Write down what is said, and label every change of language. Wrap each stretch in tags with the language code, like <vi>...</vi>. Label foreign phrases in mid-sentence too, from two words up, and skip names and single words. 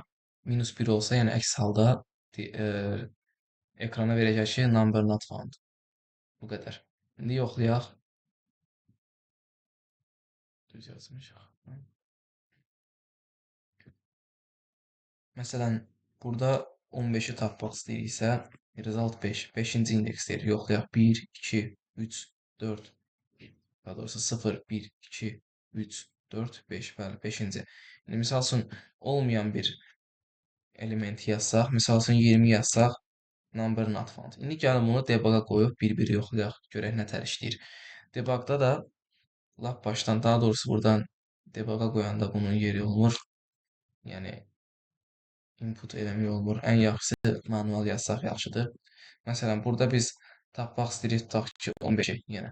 <az>-1 olsa, yəni əks halda ekrana verəcək ki,</az> <en>number not found.</en> <az>Bu qədər. İndi yoxlayaq. Düz yazmışıq. Məsələn, burada 15-i tapmaq istəyiriksə, result 5. 5-ci indeksdir. Yoxlayaq. 1, 2, 3, 4, daha doğrusu 0, 1, 2, 3, 4, 5. Bəli, 5-ci. İndi misal üçün olmayan bir element yazsaq, misal üçün 20 yazsaq,</az> <en>number not found.</en> <az>İndi gəlin bunu debuga qoyub bir-bir yoxlayaq. Görək nətər işləyir. Debugda da lap başdan, daha doğrusu buradan debuga qoyanda bunun yeri olmur. Yəni input eləmək olmur. Ən yaxşısı manual yazsaq yaxşıdır. Məsələn, burada biz tapmaq istəyirik, tutaq ki, 15-i yenə.</az>